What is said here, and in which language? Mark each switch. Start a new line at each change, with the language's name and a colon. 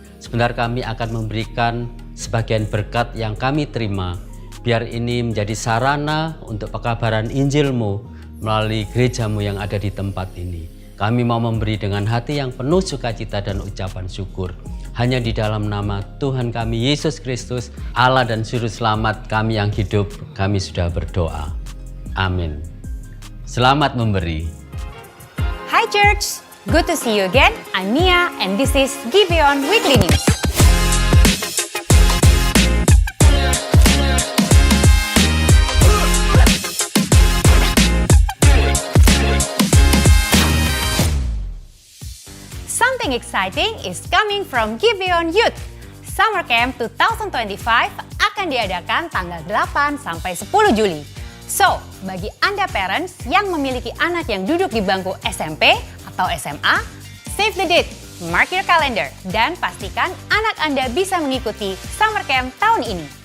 Indonesian: Sebentar kami akan memberikan sebagian berkat yang kami terima, biar ini menjadi sarana untuk pekabaran Injil-Mu melalui gereja-Mu yang ada di tempat ini. Kami mau memberi dengan hati yang penuh sukacita dan ucapan syukur. Hanya di dalam nama Tuhan kami Yesus Kristus, Allah dan Juru Selamat kami yang hidup, kami sudah berdoa. Amin. Selamat memberi.
English: Hi Church, good to see you again. I'm Mia and this is Gibeon Weekly News. Something exciting is coming from Gibeon Youth.
Indonesian: Summer Camp 2025 akan diadakan tanggal 8 sampai 10 Juli. So, bagi Anda parents yang memiliki anak yang duduk di bangku SMP atau SMA,
English: save the date, mark your calendar,
Indonesian: dan pastikan anak Anda bisa mengikuti Summer Camp tahun ini.